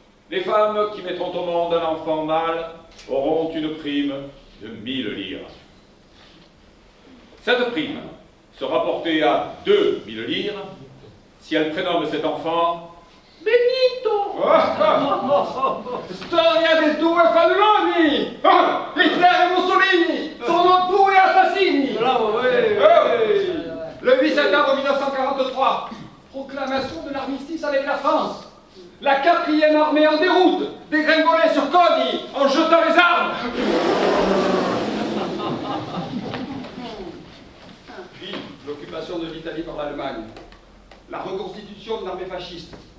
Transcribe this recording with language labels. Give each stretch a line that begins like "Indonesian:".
French: Les femmes qui mettront au monde un enfant mâle auront une prime de 1000 lires. Cette prime sera portée à 2000 lires si elle prénomme cet enfant Benito.
Italian: Storia dei due falloni! Hitler e Mussolini sono due assassini!
French: Bravo, oui. Le 8 septembre 1943, proclamation de l'armistice avec la France. La 4e armée en déroute, dégringolée sur Coni en jetant les armes. Puis, l'occupation de l'Italie par l'Allemagne. La reconstitution de l'armée fasciste.